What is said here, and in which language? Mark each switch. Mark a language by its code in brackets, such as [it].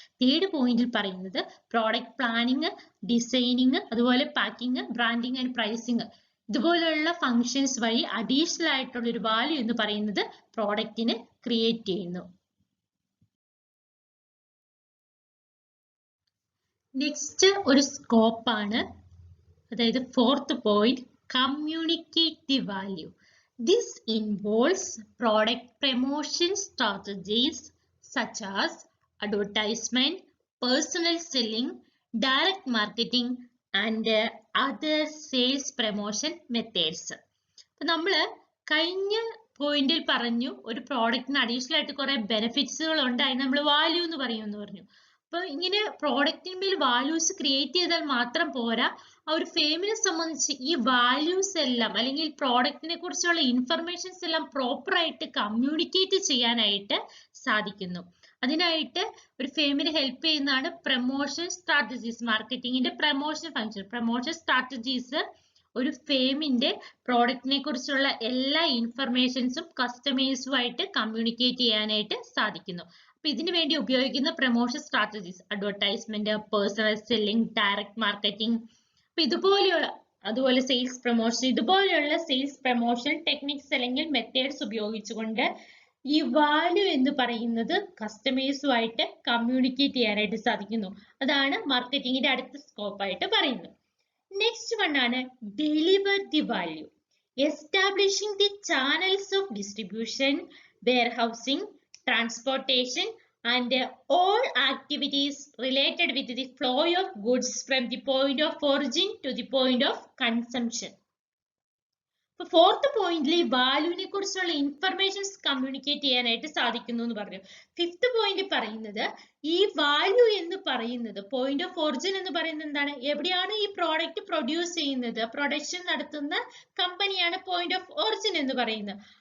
[ml] Third പോയിന്റിൽ പറയുന്നത് product planning, designing, അതുപോലെ പാക്കിംഗ്, ബ്രാൻഡിങ് ആൻഡ് പ്രൈസിങ്, ഇതുപോലുള്ള ഫങ്ഷൻസ് വഴി അഡീഷണൽ ആയിട്ടുള്ള ഒരു വാല്യൂ എന്ന് പറയുന്നത് പ്രോഡക്റ്റിന് ക്രിയേറ്റ് ചെയ്യുന്നു. നെക്സ്റ്റ് ഒരു സ്കോപ്പാണ്, അതായത് fourth point, [en] communicate the value. This involves product promotion strategies such as advertisement, personal selling, direct marketing and other sales promotion methods. [ml] അപ്പൊ നമ്മള് കഴിഞ്ഞ പോയിന്റിൽ പറഞ്ഞു ഒരു പ്രോഡക്റ്റിന് അഡീഷണൽ ആയിട്ട് കുറെ ബെനിഫിറ്റ്സുകൾ ഉണ്ട്, അതിന് നമ്മൾ വാല്യൂ എന്ന് പറയുമെന്ന് പറഞ്ഞു. അപ്പൊ ഇങ്ങനെ പ്രോഡക്റ്റിന്മേൽ വാല്യൂസ് ക്രിയേറ്റ് ചെയ്താൽ മാത്രം പോരാ, ആ ഒരു ഫേമിനെ സംബന്ധിച്ച് ഈ വാല്യൂസ് എല്ലാം അല്ലെങ്കിൽ പ്രോഡക്റ്റിനെ കുറിച്ചുള്ള ഇൻഫർമേഷൻസ് എല്ലാം പ്രോപ്പർ ആയിട്ട് കമ്മ്യൂണിക്കേറ്റ് ചെയ്യാനായിട്ട് സാധിക്കുന്നു. അതിനായിട്ട് ഒരു ഫേമിനെ ഹെൽപ്പ് ചെയ്യുന്നതാണ് promotion strategies. മാർക്കറ്റിംഗിന്റെ promotion function, promotion strategies ഒരു ഫേമിന്റെ പ്രോഡക്റ്റിനെ കുറിച്ചുള്ള എല്ലാ ഇൻഫർമേഷൻസും കസ്റ്റമേഴ്സുമായിട്ട് കമ്മ്യൂണിക്കേറ്റ് ചെയ്യാനായിട്ട് സാധിക്കുന്നു. അപ്പൊ ഇതിനു വേണ്ടി ഉപയോഗിക്കുന്ന promotion strategies advertisement, personal selling, direct marketing, അപ്പൊ അതുപോലെ സെയിൽസ് പ്രൊമോഷൻ, ഇതുപോലെയുള്ള സെയിൽസ് പ്രൊമോഷൻ ടെക്നിക്സ് അല്ലെങ്കിൽ മെത്തേഡ്സ് ഉപയോഗിച്ചുകൊണ്ട് ഈ വാല്യൂ എന്ന് പറയുന്നത് കസ്റ്റമേഴ്സുമായിട്ട് കമ്മ്യൂണിക്കേറ്റ് ചെയ്യാനായിട്ട് സാധിക്കുന്നു. അതാണ് മാർക്കറ്റിംഗിന്റെ അടുത്ത സ്കോപ്പ് ആയിട്ട് പറയുന്നത്. [en] Next one ആണ് deliver the value. Establishing the channels of distribution, warehousing, transportation and all activities related with the flow of goods from the point of origin to the point of consumption. [ml] അപ്പോൾ fourth പോയിന്റിൽ വാല്യൂവിനെ കുറിച്ചുള്ള informations communicate ചെയ്യാനായിട്ട് സാധിക്കുന്നു എന്ന് പറഞ്ഞു. Fifth point പറയുന്നത് ഈ value എന്ന് പറയുന്നത് പോയിന്റ് ഓഫ് ഒറിജിൻ എന്ന് പറയുന്നത് എന്താണ്, എവിടെയാണ് ഈ പ്രോഡക്റ്റ് പ്രൊഡ്യൂസ് ചെയ്യുന്നത്, പ്രൊഡക്ഷൻ നടത്തുന്ന കമ്പനിയാണ് പോയിന്റ് ഓഫ് ഒറിജിൻ എന്ന് പറയുന്നത്.